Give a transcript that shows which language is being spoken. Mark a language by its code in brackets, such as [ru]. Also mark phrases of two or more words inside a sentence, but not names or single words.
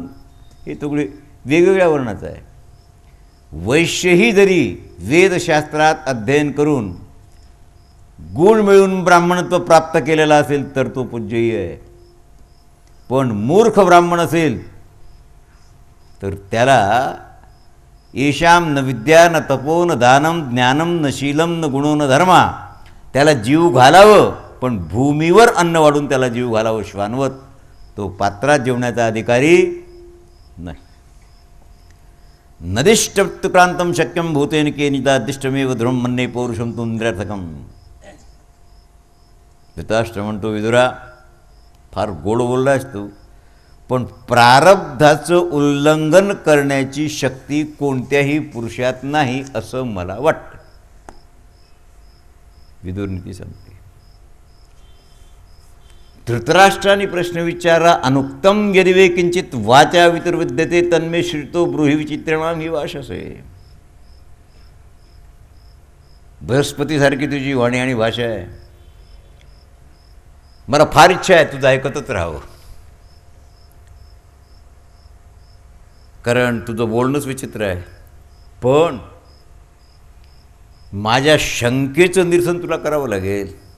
[mr] हे तुकडे वेगवेगळ्या वर्णाचं आहे. वैश्यही जरी वेदशास्त्रात अध्ययन करून गुण मिळून ब्राह्मणत्व प्राप्त केलेला असेल तर तो पूज्यही आहे. पण मूर्ख ब्राह्मण असेल तर त्याला [sa] येशाम न विद्या न तपो न दानम ज्ञानम न शीलम न गुणो न धर्मा, [mr] त्याला जीव घालावं पण भूमीवर अन्न वाढून त्याला जीव घालावं श्वानवत, तो पात्रात जेवण्याचा अधिकारी नाही. [sa] नदिष्टप्रांतम शक्यम भूतेन केनितादिष्टमेव ध्रुवं मन्ये पौरुषम तु निरर्थकम. [mr] धृतराष्ट्र म्हणतो, विदुरा फार गोड बोललास तू, पण प्रारब्धाचं उल्लंघन करण्याची शक्ती कोणत्याही पुरुषात नाही असं मला वाटतं. विदुर नीती सांगते. धृतराष्ट्राने प्रश्न विचारा, [sa] अनुक्तम यदिवे किंचित वाचा वितुर्विद्यते तन्मे श्रुतो ब्रूहि विचित्रिणाम ही भाषसे. [mr] बृहस्पतीसारखी तुझी वाणी आणि भाषा आहे. मला फार इच्छा आहे तुझं ऐकतच राहावं, कारण तुझं बोलणंच विचित्र आहे. पण माझ्या शंकेचं निरसन तुला करावं लागेल.